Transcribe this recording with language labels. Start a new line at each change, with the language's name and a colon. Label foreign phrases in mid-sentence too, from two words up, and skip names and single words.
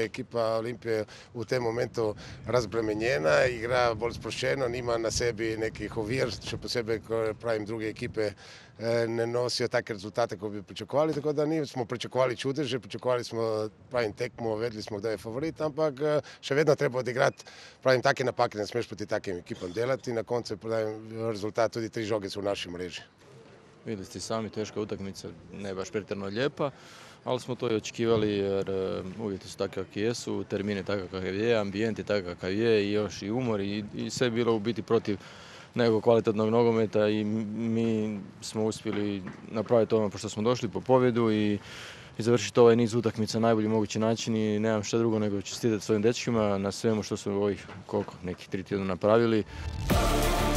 Slovenian: ekipa Olimpije v tem momentu razbremenjena, igra bolj sproščeno, nima na sebi nekih ovir, še posebej, ko pravim, druge ekipe ne nosijo take rezultate, kot bi pričakovali, tako da nismo pričakovali čudeže, pričakovali smo, pravim, tekmo, vedeli smo, kdo je favorit, ampak še vedno treba odigrati, pravim, take napake ne smeš proti takim ekipam delati, na koncu je, pravim, rezultat, tudi 3 žoge
Croatian: su u našoj mreži. Vidjeli ste sami, teška utakmica, ne baš pretjerano lijepa, ali smo to i očekivali jer uvjeti su takvi kakvi jesu, termin je takav kakav je, ambijent je takav kakav je i još i umor i sve je bilo u biti protiv nekog kvalitetnog nogometa i mi smo uspjeli napraviti ono pošto smo došli po pobjedu i završiti ovaj niz utakmica na najbolji mogući način i nemam šta drugo nego čestitati svojim dečkima na svemu što su ovih, koliko, nekih 3 tjedna napravili.